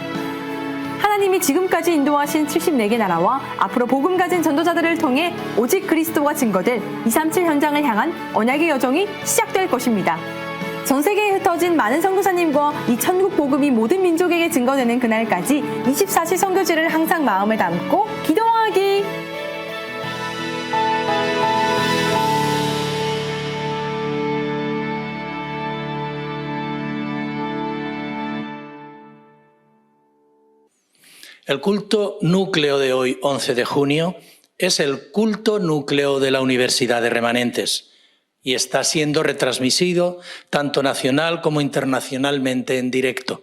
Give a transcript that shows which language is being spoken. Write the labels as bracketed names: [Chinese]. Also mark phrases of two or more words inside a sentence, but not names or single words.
[Korean] 하나님이 지금까지 인도하신 74개 나라와 앞으로 복음 가진 전도자들을 통해 오직 그리스도가 증거될 237 현장을 향한 언약의 여정이 시작될 것입니다. 전 세계에 흩어진 많은 선교사님과 이 천국 복음이 모든 민족에게 증거되는 그날까지 24시 선교지를 항상 마음에 담고 기도하기! [Spanish] El culto núcleo de hoy, 11 de junio, es el culto núcleo de la Universidad de Remanentes y está siendo retransmitido tanto nacional como internacionalmente en directo.